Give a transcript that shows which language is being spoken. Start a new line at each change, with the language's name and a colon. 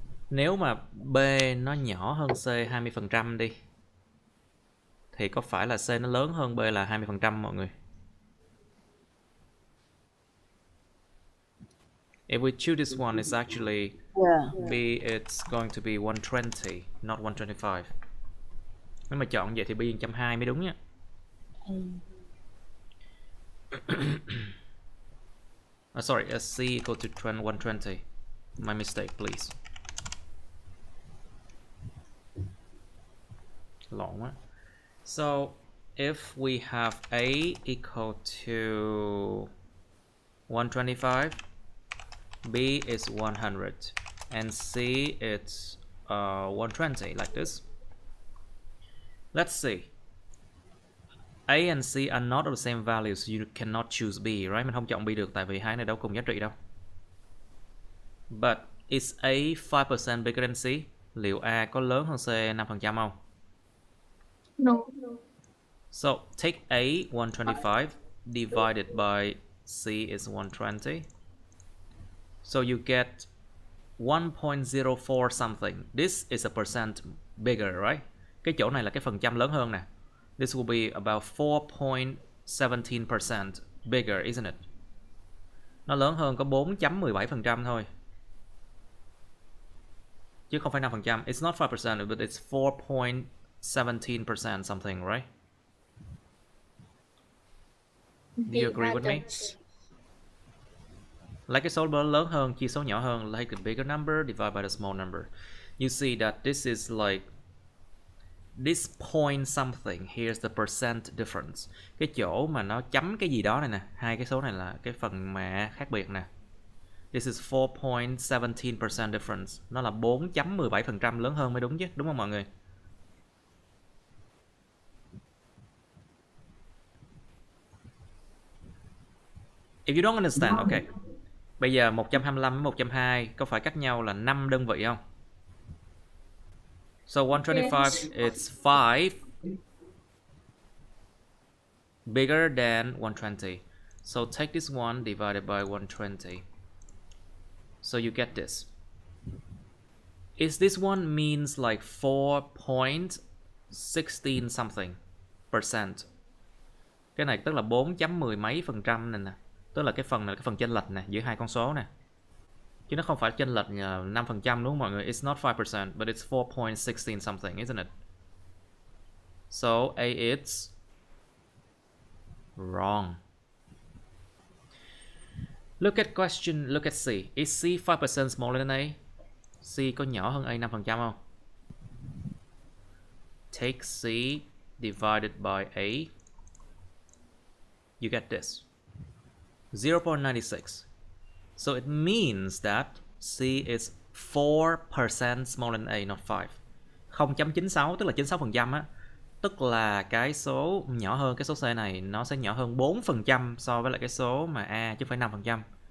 Vietnamese: Nếu mà B nó nhỏ hơn C 20% đi, thì có phải là C nó lớn hơn B là 20% mọi người?
English: If we choose this one, it's actually B, it's going to be 120, not 125.
Vietnamese: Nếu mà chọn vậy thì B 120 mới đúng nhé.
English: Sorry, C equal to 120. My mistake, please.
Vietnamese: Lộn quá.
English: So, if we have A equal to 125, B is 100 and C is 120, like this. Let's see. A and C are not of the same value, so you cannot choose B, right?
Vietnamese: Mình không chọn B được tại vì hai này đâu cùng giá trị đâu.
English: But is A 5% bigger than C?
Vietnamese: Liệu A có lớn hơn C 5% không?
English: No. So take A 125 divided by C is 120. So you get 1.04 something. This is a percent bigger, right?
Vietnamese: Cái chỗ này là cái phần trăm lớn hơn nè.
English: This will be about 4.17% bigger, isn't it?
Vietnamese: Nó lớn hơn có 4.17% thôi. Chứ không phải 5%.
English: It's not 5%, but it's 4.17% something, right? Do you agree with me?
Vietnamese: Lấy cái số lớn hơn chia số nhỏ hơn,
English: like a bigger number divided by the small number. You see that this is like this point something. Here's the percent difference.
Vietnamese: Cái chỗ mà nó chấm cái gì đó này nè, hai cái số này là cái phần mà khác biệt nè.
English: This is 4.17% difference.
Vietnamese: Nó là 4.17% lớn hơn mới đúng chứ, đúng không mọi người?
English: If you don't understand, okay.
Vietnamese: Bây giờ 125 với 120 có phải cách nhau là 5 đơn vị không?
English: So 125 it's 5 bigger than 120. So take this one divided by 120. So you get this. Is this one means like 4.16 something percent?
Vietnamese: Cái này tức là 4.10 mấy phần trăm này nè. Tức là cái phần này là cái phần chênh lệch nè giữa hai con số nè. Chứ nó không phải chênh lệch 5% đúng không mọi người?
English: It's not 5%, but it's 4.16 something, isn't it? So A is wrong. Look at question, look at C. Is C 5% smaller than A?
Vietnamese: C có nhỏ hơn A 5% không?
English: Take C divided by A. You get this. 0.96. So it means that C is 4% smaller than A, not 5.
Vietnamese: 0.96 tức là 96% á. Tức là cái số nhỏ hơn cái số C này nó sẽ nhỏ hơn 4% so với lại cái số mà A chứ không phải 5%.